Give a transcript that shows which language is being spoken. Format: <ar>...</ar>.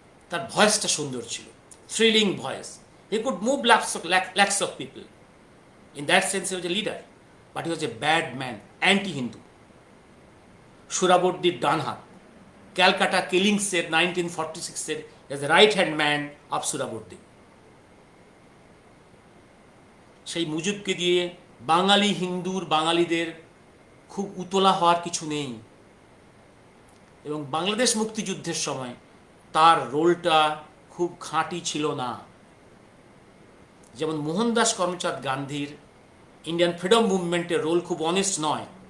<bn>তার ভয়েসটা সুন্দর ছিল, thrilling voice.</bn> <en>He could move lakhs of people. In that sense he was a leader, but he was a bad man, anti-Hindu,</en> <bn>সুরাবর্দির ডান হাত। Calcutta কিলিংসের 1946-এর</bn> <en>as the right hand man of Suhrawardy.</en> <bn>সেই মুজিবকে দিয়ে বাঙালি হিন্দুর, বাঙালিদের খুব উতলা হওয়ার কিছু নেই। এবং বাংলাদেশ মুক্তিযুদ্ধের সময় তার রোলটা খুব খাঁটি ছিল না। যেমন মোহনদাস করমচাঁদ গান্ধীর ইন্ডিয়ান ফ্রিডম মুভমেন্টের রোল খুব অনেস্ট নয়।</bn>